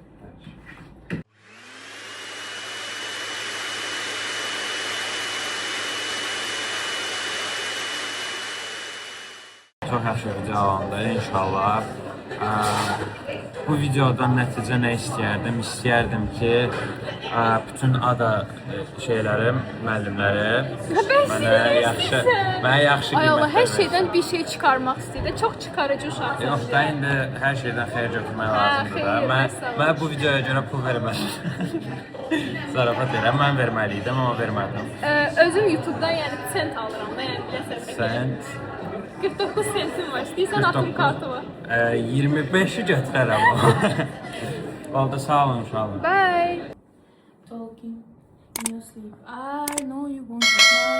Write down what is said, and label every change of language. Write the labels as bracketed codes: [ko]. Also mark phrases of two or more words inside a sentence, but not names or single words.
[az] Çox yaxşı video alındı inşallah. Bu videodan nəticə nə istəyərdim? İstəyərdim ki, bütün ada şeylərim, müəllimləri mənə yaxşı Ay Allah, her qiymət [tr] şeyden bir şey çıkarmak istedi. Çok çıkarıcı uşaqsınız. [az] Yox da indi hər şeydən xeyir götürmək lazımdır da. xeyir, Mən məsələn. bu videoya görə pul vermədim. Zarafat edirəm, mən verməliydim, amma vermədim. Özüm YouTube'dan yəni sent alıram da, yəni biləsən. Sent 49 sentim var. İstəyirsən atım kartı var. 25'i götürərəm. Oldu, sağ olun uşaqlar. [en] Bye. Talking in your sleep. I know you want to